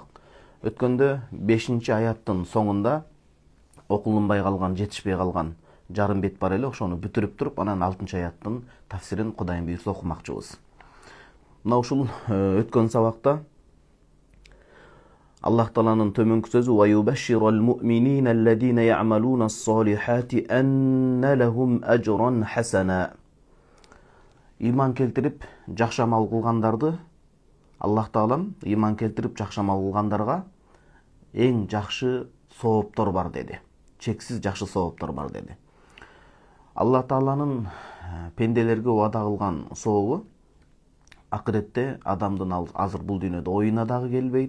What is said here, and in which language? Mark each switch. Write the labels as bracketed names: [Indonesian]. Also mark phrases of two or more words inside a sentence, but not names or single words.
[Kyrgyz] Өткөндө 5-чи аяттын соңунда окулунбай калган, жетишпей калган жарым бет бар эле, ошону бүтүрүп туруп, анан 6-чы аяттын тафсирин Кудайым буйрса окумакчыбыз. Мына ушул өткөн сабакта Аллах Тааланын төмөнкү сөзү [Arabic] «ويبشر المؤمنين الذين يعملون الصالحات أن لهم أجرا حسنا». [Kyrgyz] Иман келтирип, жакшы амал кылгандарды Аллах Таалам иман келтирип, жакшы амал кылгандарга эң жакшы сооптор бар деди. Чексиз жакшы сооптор бар деди. Аллах Тааланын пенделерге убада кылган сообу акыретте адамдын азыр бул дүйнөдө оюна дагы келбейт.